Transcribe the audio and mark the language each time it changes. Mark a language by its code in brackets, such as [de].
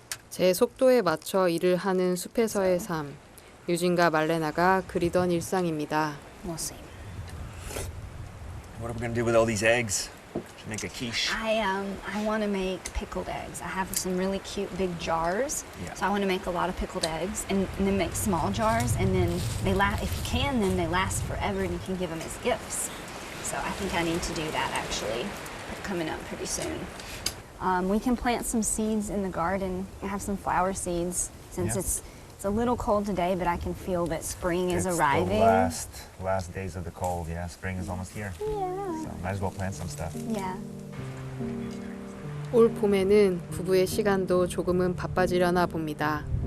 [ko] 제 속도에 맞춰 일을 하는 숲에서의 삶. 유진과 말레나가 그리던 일상입니다. [en] We'll see. What are we gonna do with all these eggs? Should make a quiche. I want to make pickled eggs. I have some really cute big jars, Yeah. so I want to make a lot of pickled eggs, and then make small jars, and then they last. If you can, then they last forever, and you can give them as gifts. So I think I need to do that actually, coming up pretty soon. We can plant some seeds in the garden. I have some flower seeds since Yeah. it's a little cold today, but I can feel that spring is It's arriving. the last days of the cold. Yeah, spring is almost here. Yeah. So might as well plant some stuff. Yeah. [ko] 올 봄에는 부부의 시간도 조금은 바빠지려나 봅니다.